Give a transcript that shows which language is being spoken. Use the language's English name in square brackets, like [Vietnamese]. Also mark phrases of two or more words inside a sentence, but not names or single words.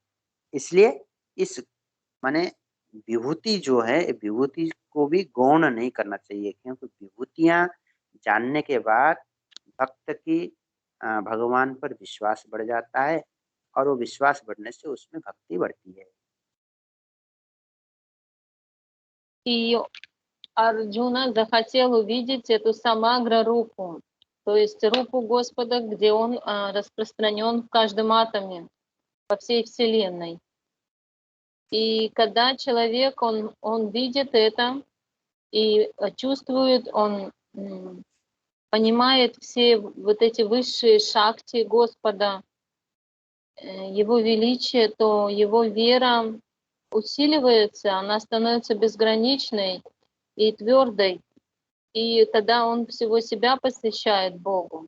[Hindi] इसलिए इस माने विभूति जो है, विभूति को भी गौण नहीं करना चाहिए, क्योंकि विभूतियां जानने के बाद भक्त की भगवान पर विश्वास बढ़ जाता है, और वो विश्वास बढ़ने से उसमें भक्ति बढ़ती है। [Russian] И Арджуна захотел увидеть эту самагра-рупу, то есть рупу Господа, где он распространен в каждом атоме, по всей Вселенной. И когда человек, он видит это и чувствует, он понимает все вот эти высшие шакти Господа, Его величие, то его вера усиливается, она становится безграничной и твердой, и тогда он всего себя посвящает Богу.